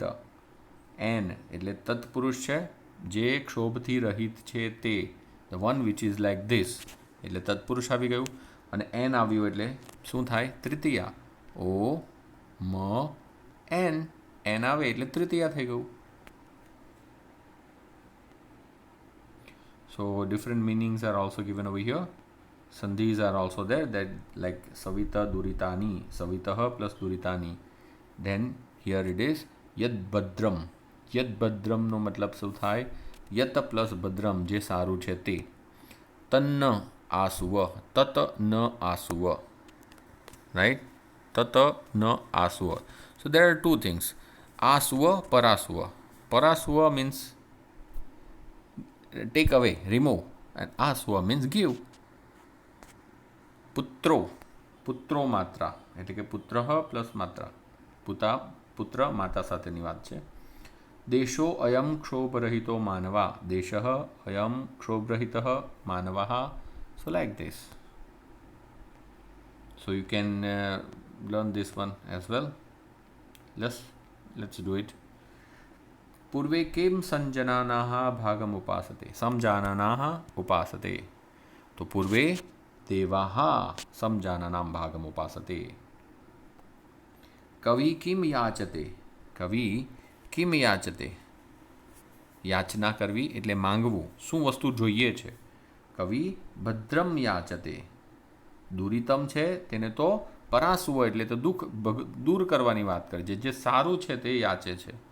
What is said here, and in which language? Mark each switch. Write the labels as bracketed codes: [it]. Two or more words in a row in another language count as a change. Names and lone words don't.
[gu] એન એટલે તત્પુરુષ છે, જે ક્ષોભથી રહિત છે તે, [en] the one which is like this [gu] એટલે તત્પુરુષ આવી ગયું. અને એન આવ્યું એટલે શું થાય? તૃતીયા. ઓ મ એન, એન આવે એટલે તૃતીયા થઈ ગયું. [en] So different meanings are also given over here. Sandhis are also there, that like [sa] सविता दुरितानि, सवितः plus दुरितानि. [en] Then here it is [sa] यद् भद्रम्. [gu] યદ ભદ્રમનો મતલબ શું થાય? [sa] યત પ્લસ ભદ્રમ, [gu] જે સારું છે તે. [sa] તન્ન આસુવ, તત ન આસુવ, રાઈટ? તત ન આસુવ. [en] so there are two things, [sa] આસુવ, પરાસુવ. [en] પરાસુવ means take away, remove, and આસુવ means give. [gu] પુત્રો, પુત્રો માત્રા એટલે કે પુત્ર પ્લસ માત્રા, પુત્ર માતા સાથેની વાત છે. [sa] દેશો અયમ ક્ષોભરહિતો માનવા, દેશ અયમ ક્ષોભરહિત માનવા. [en] So like this. So you can learn this one as well. Let's do it. [sa] પૂર્વે કેમ સંજનાનાહ ભાગમ ઉપાસતે સમજાનાનાહ ઉપાસતે તો પૂર્વે દેવાહ સમજાનાનામ ભાગમ ઉપાસતે કવિ કિમ યાચતે કવિ કિમ યાચતે [gu] યાચના કરવી એટલે માંગવું શું વસ્તુ જોઈએ છે [sa] કવિ ભદ્રમ યાચતે દુરિતમ [gu] છે તેને તો પરાસવો એટલે તો દુઃખ દૂર કરવાની વાત કરે છે જે સારું છે તે યાચે છે